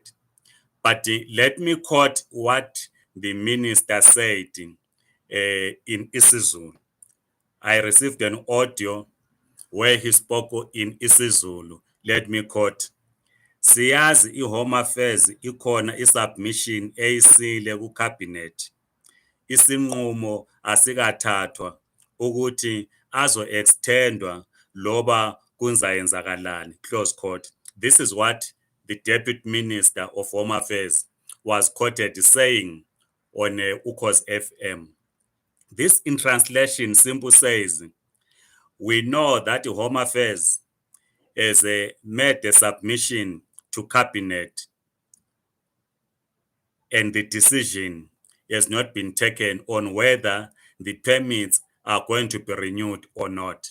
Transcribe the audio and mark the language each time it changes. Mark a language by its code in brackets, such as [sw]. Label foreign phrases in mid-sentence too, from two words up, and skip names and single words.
[en] But let me quote what the minister said in isiZulu. I received an audio where he spoke in isiZulu. Let me quote. [zu] Siyazi i-Home Affairs ikhona i-submission eyisile ku-cabinet. Isinqumo asikathathwa ukuthi azo-extendwa loba kunzayenzakalani. [en] Close quote. This is what the Deputy Minister of Home Affairs was quoted saying on Ukhozi FM. This in translation simply says, we know that the Home Affairs has made a submission to Cabinet and the decision has not been taken on whether the permits are going to be renewed or not.